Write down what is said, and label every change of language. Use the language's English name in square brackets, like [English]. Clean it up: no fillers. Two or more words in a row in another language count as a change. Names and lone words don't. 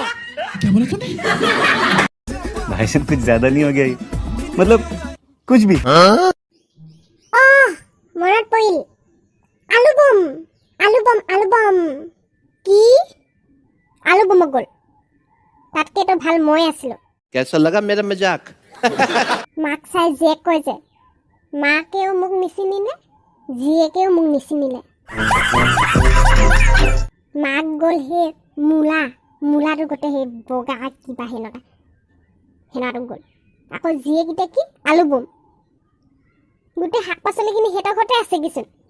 [Hindi] क्या बोला तूने भाई साहब कुछ ज्यादा नहीं हो गया ये? मतलब कुछ भी [Assamese] মনত পৰিল আলু বম কি আলু বমক গ'ল তাতকে তো ভাল মই আছিলো [Hindi] कैसा लगा मेरा मजाक [Assamese] মাক চাই জীয়েক কয় যে মাকেও মোক নিচিনিলে জীয়েকেও মোক নিচিনিলে মাক গ'ল সেই মূলাটো গোটেই সেই বগা কিবা সেনাটো গ'ল আকৌ জীয়েকেইটা কি আলু বম গোটেই শাক পাচলিখিনি সিহঁতৰ ঘৰতে আছে কিছু